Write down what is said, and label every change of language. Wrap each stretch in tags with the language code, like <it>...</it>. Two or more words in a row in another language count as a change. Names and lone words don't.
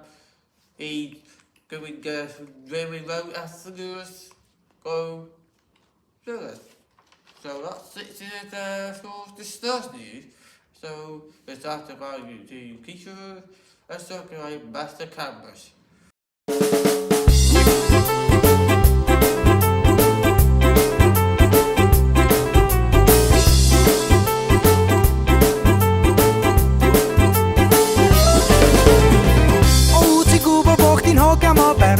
<en>He's going very well Asasilla. Go. So that's it for the start news. So let's talk about the teacher. Let's talk about Master Campus.</en> <cy>O, ti'n gwybod bod chdi'n hogam o bert?</cy>